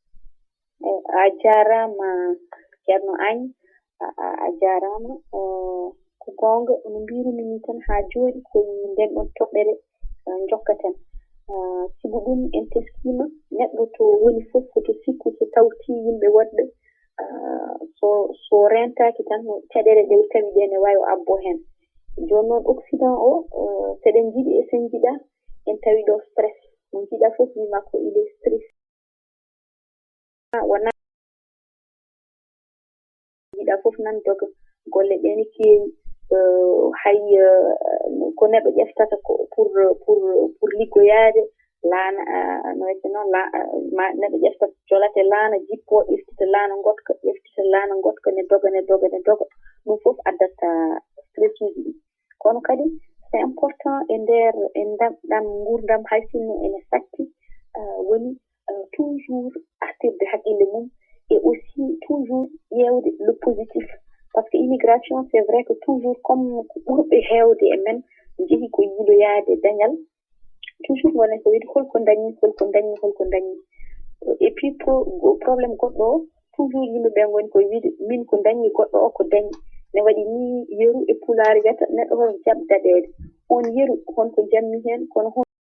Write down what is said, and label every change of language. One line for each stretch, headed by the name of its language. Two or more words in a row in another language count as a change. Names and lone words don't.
Fula: A jarama ceerno Agne, a jarama ko gonga no mbirumi tan ha joni ko nden ɗon toɓɓere jokkaten sibu ɗum en teskima neɗɗo to woni fof koto sikku so tawti yimɓe woɗɓe so rentaki tan caɗele ɗe tawi ɗe ne wawi abbo hen joni noon Occident o seɗen jiiɗi e sen jiiɗa en tawi ɗo stress mo jiiɗa fof wima ko
French: il est stress
Fula: wona jiiɗa fof nan doga golle ɗe ne keewi hay ko neɗɗo ƴeftata pour liggoyade laana no wiyete noon neɗɗo ƴeftata jolate laana jippo ƴeftita laana gotka ne doga ɗum fof addata stress uji ɗi kono kadi
French: c'est important
Fula: e ndamɗam gurdam hay sinno ene sakki woni toujours artirde haqqille mum
French: et aussi toujours
Fula: ƴewde
French: le positif par ce que immigration c'est vrai que toujours comme
Fula: ko ɓurɓe heewde e men jeehi ko yiloyade dañal toujours wona ko wiide holko dañi
French: et puis probléme
Fula: goɗɗo o toujours yimɓeɓe goni koye wiide min ko dañi goɗɗo o ko dañi ne waɗi ni yeru e pulaar wiyata neɗɗo hoto jaɓ daɗede on yeru honko jammi hen kono